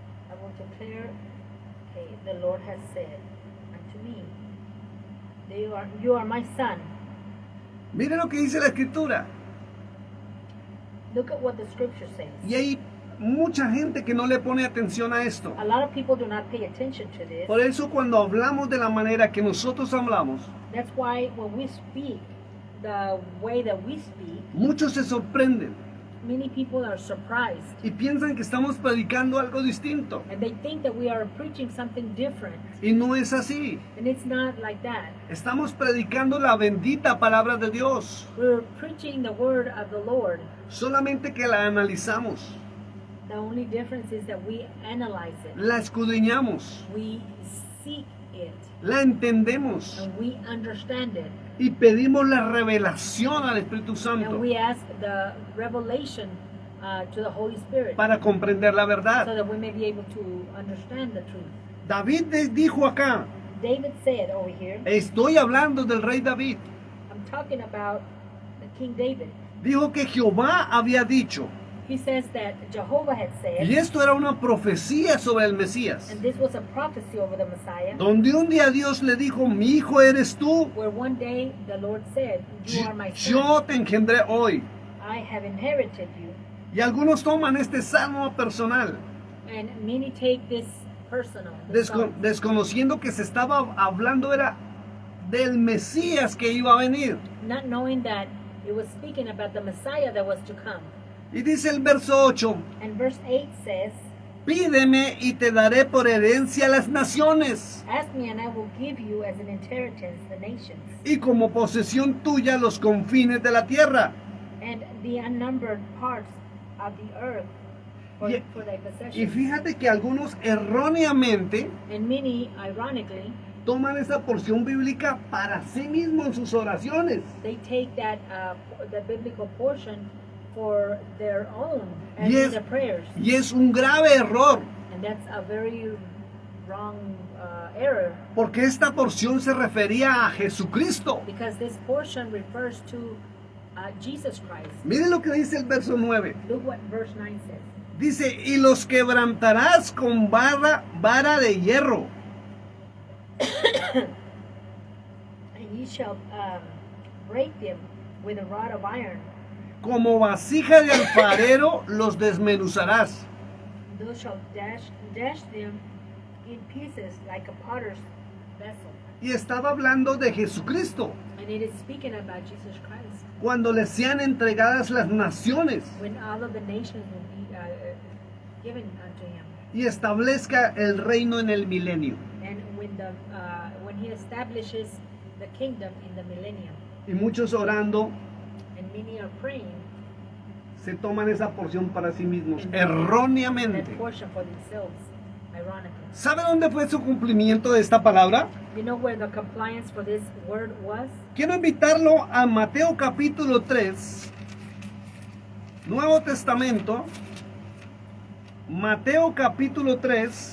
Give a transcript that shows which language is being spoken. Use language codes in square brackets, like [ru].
[en] I will declare, okay, the Lord has said unto me, you are my son. [es] Mire lo que dice la Escritura. [en] Look at what the scripture says. [es] Y hay mucha gente que no le pone atención a esto. [en] A lot of people do not pay attention to this. [es] Por eso cuando hablamos de la manera que nosotros hablamos, [en] That's why when we speak, the way that we speak, [es] muchos se sorprenden [en] many people are surprised. [es] y piensan que estamos predicando algo distinto. [en] And they think that we are preaching something different. [es] Y no es así. [en] And it's not like that. [es] Estamos predicando la bendita palabra de Dios. [en] We're preaching the word of the Lord. [es] Solamente que la analizamos, [en] The only difference is that we analyze it. [es] la escudriñamos, [en] We seek it. [es] la entendemos [en] And we understand it. [es] y pedimos la revelación al Espíritu [en] And [es] Santo [en] we ask the revelation to the Holy Spirit [es] para comprender la [en] so [es] verdad. [en] that we may be able to understand the truth. [es] David dijo acá, [en] David said over here, [es] estoy hablando del rey David, [en] I'm talking about the King David. [es] dijo que Jehová había dicho, [en] He says that Jehovah had said, [es] y esto era una profecía sobre el Mesías, [en] and this was a prophecy over the Messiah, [es] donde un día Dios le dijo, mi hijo eres tú, [en] where one day the Lord said, you are my son. [es] yo te engendré hoy. [en] I have inherited you. [es] Y algunos toman este salmo personal, [en] And many take this personal. this psalm, [es] desconociendo que se estaba hablando era del Mesías que iba a venir. [en] not knowing that it was speaking about the Messiah that was to come. [es] Y dice el verso 8, [en] And verse 8 says, [es] pídeme y te daré por herencia las naciones, [en] ask me and I will give you as an inheritance the nations, [es] y como posesión tuya los confines de la tierra. [en] and the unnumbered parts of the earth [es] Y- [en] for thy [es] Y [en] possession. [es] fíjate que algunos erróneamente [en] And many, ironically, [es] toman esa porción bíblica para sí mismos en sus oraciones. [en] they take that the biblical portion for their own and Yes. in their prayers. [es] Y es un grave error, [en] And that's a very wrong error, [es] porque esta porción se refería a Jesucristo. [en] because this portion refers to Jesus Christ. [es] Miren lo que dice el verso 9. [en] Look what verse 9 says. [es] Dice, y los quebrantarás con vara de hierro, [en] And ye shall break them with a rod of iron. [es] Como vasija de alfarero los desmenuzarás. [en] Thou shalt dash them in pieces like a potter's vessel. [es] Y estaba hablando de Jesucristo, [en] And it is speaking about Jesus Christ. [es] cuando le sean entregadas las naciones [en] When all of the nations will be given unto him. [es] y establezca el reino en el milenio. [en] And when he establishes the kingdom in the millennium. [es] Y muchos orando [en] And many are praying [es] se toman esa porción para sí mismos, [en] that [es] erróneamente. [en] portion for themselves, ironically. [es] ¿Sabe dónde fue su cumplimiento de esta palabra? [en] You know where the compliance for this word was? [es] Quiero invitarlo a Mateo capítulo 3, Nuevo Testamento, Mateo capítulo 3,